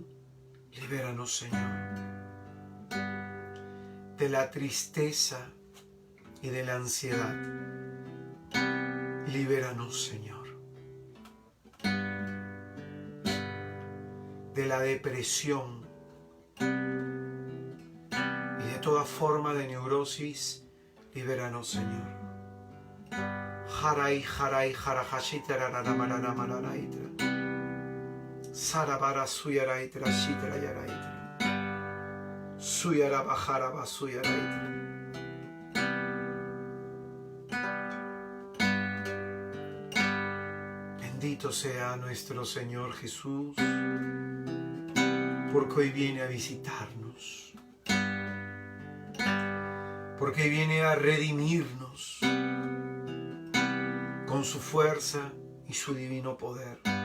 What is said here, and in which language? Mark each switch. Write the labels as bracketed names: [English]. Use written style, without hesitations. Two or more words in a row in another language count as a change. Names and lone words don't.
[Spanish] Libéranos, Señor, de la tristeza y de la ansiedad. Libéranos, Señor, de la depresión y de toda forma de neurosis. Libéranos, Señor. Haray, haray, harajashita, raramarana, maranaitra. Sarabara, suyaraitra, shitra, yaraitra. Suyarabajaraba, suyaraitra. Bendito sea nuestro Señor Jesús, porque hoy viene a visitarnos, porque hoy viene a redimirnos con su fuerza y su divino poder.